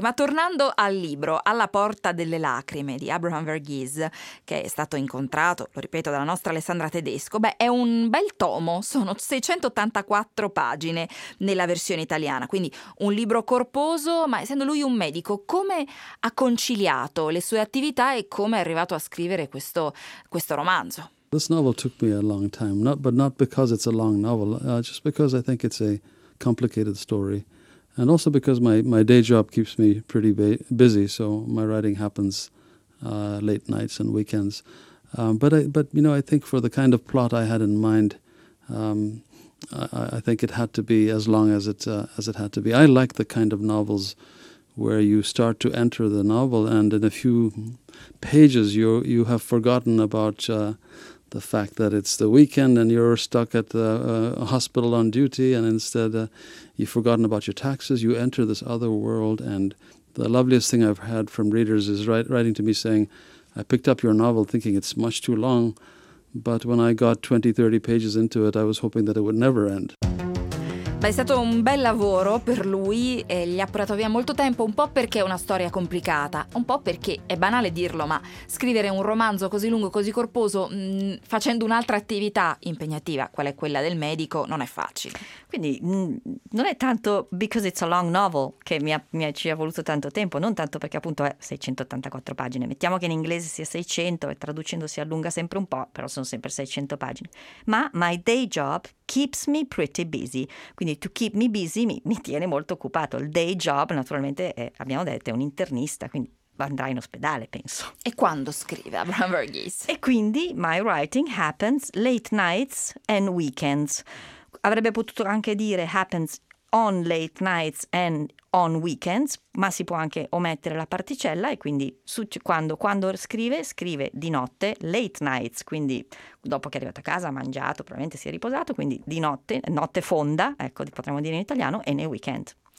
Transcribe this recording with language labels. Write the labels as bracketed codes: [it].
[it] Ma tornando al libro, Alla porta delle lacrime di Abraham Verghese, che è stato incontrato, lo ripeto, dalla nostra Alessandra Tedesco, beh, è un bel tomo, sono 684 pagine nella versione italiana, quindi un libro corposo, ma essendo lui un medico, come ha conciliato le sue attività e come è arrivato a scrivere questo romanzo? [en] This novel took me a long time, not because it's a long novel, just because I think it's a complicated story, and also because my day job keeps me pretty busy, so my writing happens late nights and weekends. But I think for the kind of plot I had in mind, I think it had to be as long as it had to be. I like the kind of novels where you start to enter the novel, and in a few pages you have forgotten about the fact that it's the weekend and you're stuck at the hospital on duty, and instead you've forgotten about your taxes, you enter this other world. And the loveliest thing I've had from readers is writing to me saying, I picked up your novel thinking it's much too long, but when I got 20-30 pages into it, I was hoping that it would never end. [it] Beh, è stato un bel lavoro per lui, e gli ha portato via molto tempo, un po' perché è una storia complicata, un po' perché è banale dirlo, ma scrivere un romanzo così lungo, così corposo, facendo un'altra attività impegnativa, qual è quella del medico, non è facile. Quindi non è tanto [en] because it's a long novel [it] che ci ha voluto tanto tempo, non tanto perché appunto è 684 pagine, mettiamo che in inglese sia 600 e traducendosi allunga sempre un po', però sono sempre 600 pagine, ma [en] my day job keeps me pretty busy, [it] quindi [en] to keep me busy [it] mi tiene molto occupato. Il day job naturalmente è, abbiamo detto, è un internista, quindi andrà in ospedale, penso. E quando scrive Abraham Verghese? E quindi [en] my writing happens late nights and weekends. [it] Avrebbe potuto anche dire [en] happens on late nights and on weekends, [it] ma si può anche omettere la particella, e quindi quando scrive di notte, [en] late nights, [it] quindi dopo che è arrivato a casa, ha mangiato, probabilmente si è riposato, quindi di notte, notte fonda, ecco, potremmo dire in italiano, e nei weekend.